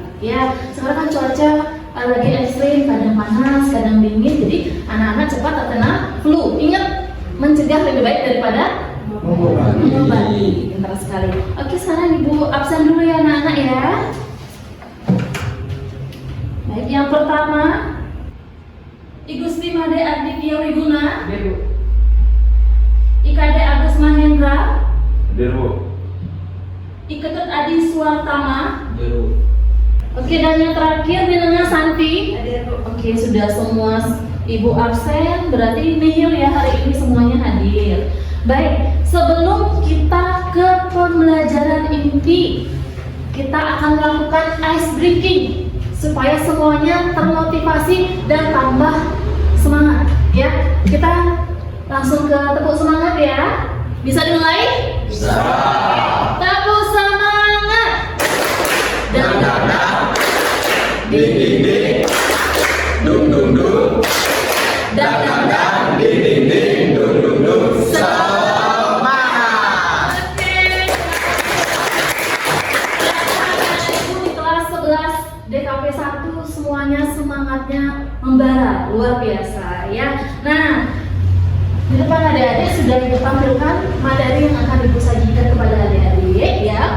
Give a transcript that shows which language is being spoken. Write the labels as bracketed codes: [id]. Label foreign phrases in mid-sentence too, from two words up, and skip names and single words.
[id] Ya, sekarang kan cuaca lagi ekstrim, kadang panas, kadang dingin. Jadi anak-anak cepat terkena flu. Ingat, mencegah lebih baik daripada mengobati. Pintar sekali. Oke, sekarang Ibu absen dulu ya anak-anak ya. Baik, yang pertama, Igusti Made Arditya Wiguna, IKD Agus Mahendra, Iketut Adi Suartama. Oke, dan yang terakhir Ninengah Santi. Oke, sudah semua Ibu absen, berarti nihil ya hari ini semuanya hadir. Baik, sebelum kita ke pembelajaran inti, kita akan melakukan [en] ice breaking [id] supaya semuanya termotivasi dan tambah semangat ya. Kita langsung ke tepuk semangat ya. Bisa dimulai? Bisa. Tepuk semangat. Dan Ding ding ding. Dung dung dung. Dang ding ding ding. Dung dung dung. Semangat. Di kelas 11 DKP 1 semuanya semangatnya membara luar biasa ya. Nah, di depan adik-adik sudah Ibu tampilkan materi yang akan Ibu sajikan kepada adik-adik ya.